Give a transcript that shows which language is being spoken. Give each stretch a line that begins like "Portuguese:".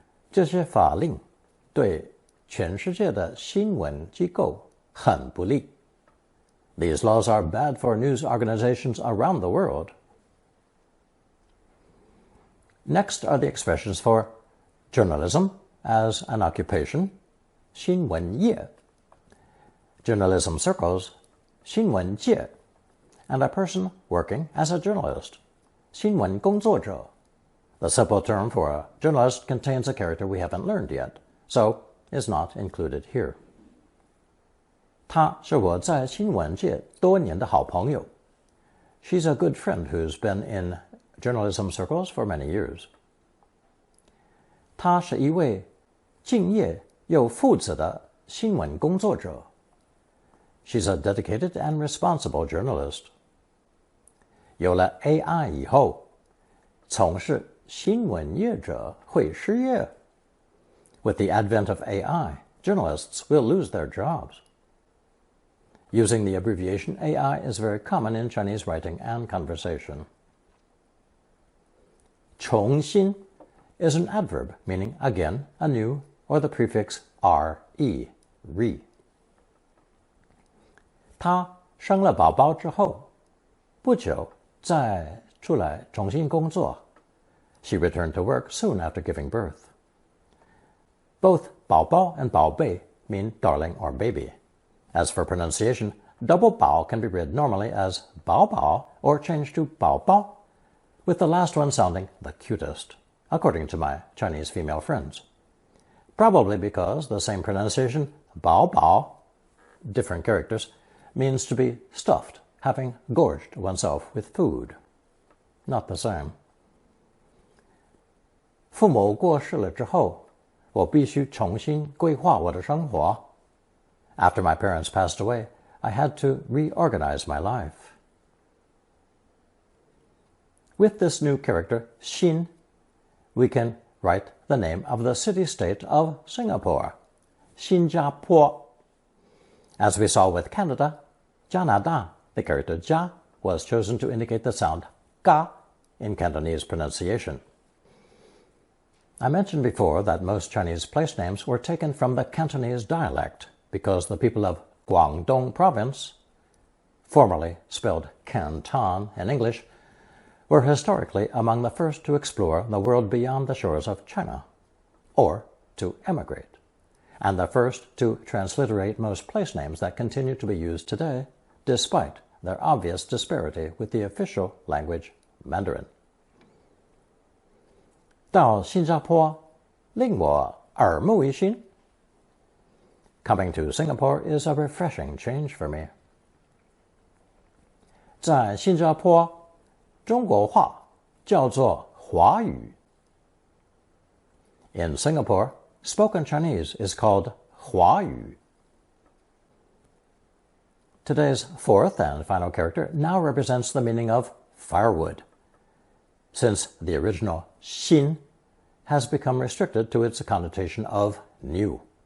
Chinese: 这些法令对全世界的新闻机构很不利。
English: These laws are bad for news organizations around the world. Next are the expressions for journalism as an occupation, 新闻业, journalism circles, 新闻界, and a person working as a journalist, 新闻工作者. The simple term for a journalist contains a character we haven't learned yet, so is not included here.
Chinese: 她是我在新闻界多年的好朋友.
English: She's a good friend who's been in journalism circles for many years.
Chinese: 他是一位敬业又负责的新闻工作者。
English: She's a dedicated and responsible journalist.
Chinese: 有了 AI 以后，从事新闻业者会失业。
English: With the advent of AI, journalists will lose their jobs. Using the abbreviation AI is very common in Chinese writing and conversation. 重新 is an adverb meaning again, anew, or the prefix re, re.
Chinese: 她生了宝宝之后，不久再出来重新工作。
English: She returned to work soon after giving birth. Both 宝宝 and 宝贝 mean darling or baby. As for pronunciation, double bao can be read normally as bao bao or changed to bao bao, with the last one sounding the cutest, according to my Chinese female friends. Probably because the same pronunciation, bao bao, different characters, means to be stuffed, having gorged oneself with food. Not the same.
Chinese: 父母过世了之后，我必须重新规划我的生活。
English: After my parents passed away, I had to reorganize my life. With this new character, Xin, we can write the name of the city-state of Singapore, 新加坡. As we saw with Canada, 加拿大, the character 加 was chosen to indicate the sound ga in Cantonese pronunciation. I mentioned before that most Chinese place names were taken from the Cantonese dialect because the people of Guangdong province, formerly spelled Canton in English, were historically among the first to explore the world beyond the shores of China, or to emigrate, and the first to transliterate most place names that continue to be used today, despite their obvious disparity with the official language Mandarin.
Chinese: 到新加坡令我耳目一新.
English: Coming to Singapore is a refreshing change for me.
Chinese: 在新加坡，中国话叫做华语。
English: In Singapore, spoken Chinese is called 华语. Today's fourth and final character now represents the meaning of firewood, since the original 新 has become restricted to its connotation of new.